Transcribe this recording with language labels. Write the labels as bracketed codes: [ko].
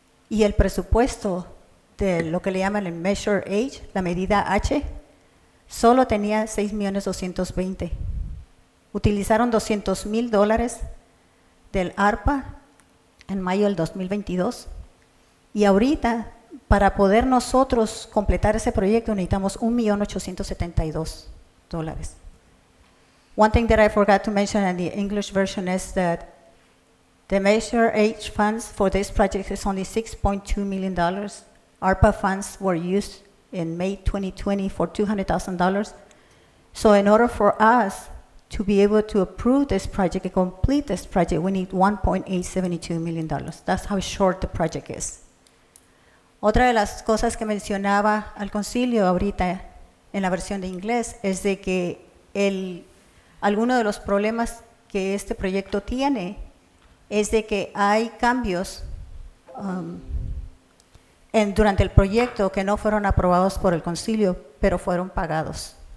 [es] Y el presupuesto de lo que le llaman el Measure H, la medida H, solo tenía $6.220.000. Utilizaron $200.000 del ARPA en mayo del 2022. Y ahorita, para poder nosotros completar ese proyecto, necesitamos $1.872.000. [en] One thing that I forgot to mention in the English version is that the Measure H funds for this project is only $6.2 million. ARPA funds were used in May 2020 for $200,000. So in order for us to be able to approve this project and complete this project, we need $1.872 million. That's how short the project is. [es] Otra de las cosas que mencionaba al concilio ahorita en la versión de inglés es de que alguno de los problemas que este proyecto tiene es de que hay cambios durante el proyecto que no fueron aprobados por el concilio, pero fueron pagados.